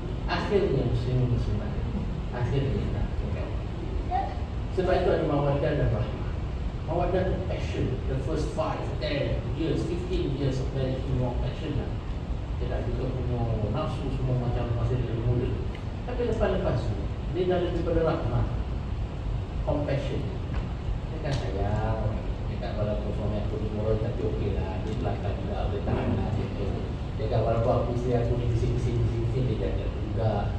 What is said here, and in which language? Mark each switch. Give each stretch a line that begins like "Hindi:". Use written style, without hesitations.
Malay: Akhirnya muslimat, akhirnya nak kan. Sebab itu ada mawaddah dan rahmah. Mawaddah itu passion.
English: The first 5, 10 years, 15 years of marriage is more passion
Malay: lah. Dia dah juga punya nafsu semua macam masa dia lebih muda. Tapi lepas-lepas tu, dia dah lebih pada rahmah, compassion. Dia kan sayang, dia kan walaupun suami aku dimurah tapi okey lah, dia belakang juga, dia tahan lah. Dia kan walaupun aku isteri aku ni bising-bising, dia jaga juga.